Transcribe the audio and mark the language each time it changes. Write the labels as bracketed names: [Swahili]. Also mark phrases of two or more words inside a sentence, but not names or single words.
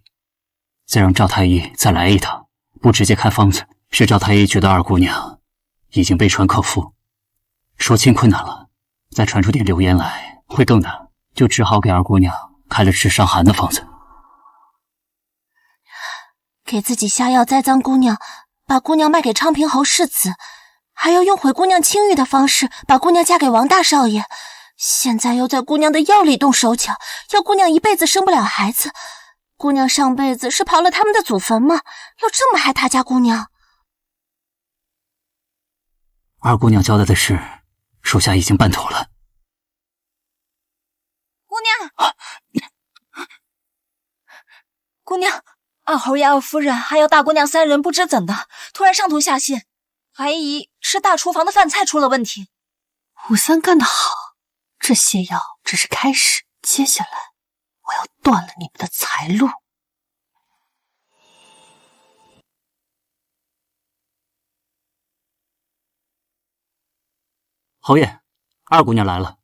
[Chinese] 再讓趙太醫再來一趟，不直接開方子，是趙太醫覺得二姑娘已經被傳克夫，說親困難了，再傳出點流言來會更難，就只好給二姑娘開了治傷寒的方子。給自己下藥栽贓姑娘，把姑娘賣給昌平侯世子，還要用毀姑娘清譽的方式把姑娘嫁給王大少爺，現在又在姑娘的藥裡動手腳，要姑娘一輩子生不了孩子。姑娘上輩子是刨了他們的祖墳嗎？要這麼害他家姑娘？二姑娘交代的事，屬下已經辦妥了。姑娘，姑娘，二侯爺、二夫人還有大姑娘3人不知怎的，突然上圖下信，懷疑是大廚房的飯菜出了問題。武三幹得好，這瀉藥只是開始，接下來我要斷了你們的財路。侯爺，二姑娘來了。